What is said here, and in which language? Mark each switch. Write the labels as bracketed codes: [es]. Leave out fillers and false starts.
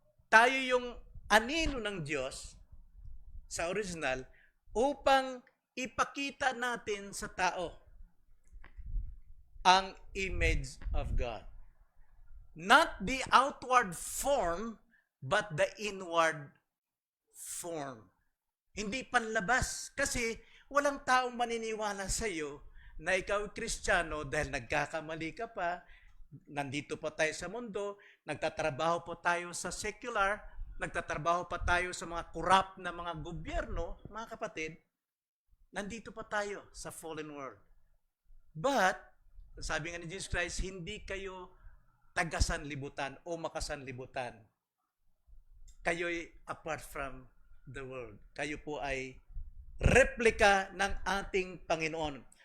[tl] Tayo yung anino ng Diyos sa original upang ipakita natin sa tao ang [en] image of God. Not the outward form, but the inward form. [tl] Hindi panlabas. Kasi walang taong maniniwala sa iyo na ikaw Kristiyano dahil nagkakamali ka pa, nandito pa tayo sa mundo, nagtatrabaho pa tayo sa secular, nagtatrabaho pa tayo sa mga corrupt na mga gobyerno, mga kapatid, nandito pa tayo sa [en] fallen world. [tl] But, sabi nga ni Jesus Christ, hindi kayo tagasanlibutan o makasanlibutan. Kayo'y [en] apart from the world. [tl] Kayo po ay replika ng ating Panginoon.